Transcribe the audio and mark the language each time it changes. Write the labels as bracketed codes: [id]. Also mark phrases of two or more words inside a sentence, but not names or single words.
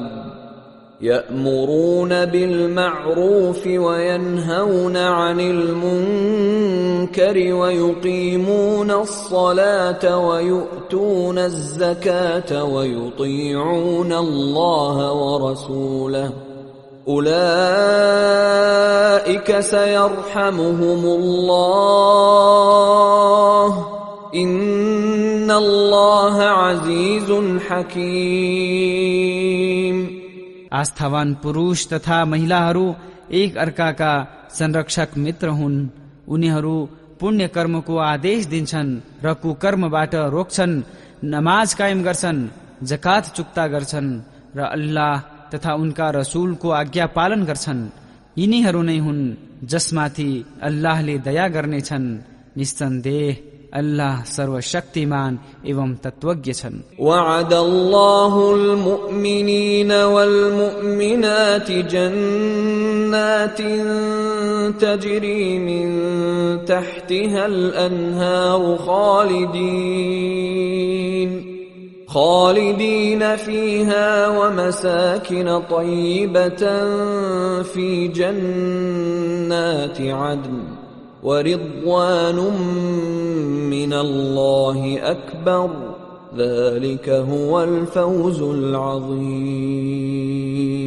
[ar] يأمرون بالمعروف وينهون عن المنكر ويقيمون الصلاة ويؤتون الزكاة ويطيعون الله ورسوله أولئك سيرحمهم الله إن الله عزيز حكيم. [ne] आस्थावान पुरुष तथा महिलाहरू एक अर्काका संरक्षक मित्र हुन्। उनीहरू पुण्य कर्मको आदेश दिन्छन् र कुकर्मबाट रोक्छन्, नमाज कायम गर्छन्, जकात चुक्ता गर्छन् र अल्लाह तथा उनका रसूलको आज्ञा पालन गर्छन्। यिनीहरू नै हुन् जसमाथि अल्लाहले दया गर्नेछन्। निस्सन्देह अल्लाह सर्वशक्तिमान एवं तत्वज्ञ छन्। [ar] وعد الله المؤمنين والمؤمنات جنات تجري من تحتها الأنهار خالدين فيها ومساكن طيبة في جنات عدن ورضوان من الله أكبر ذلك هو الفوز العظيم.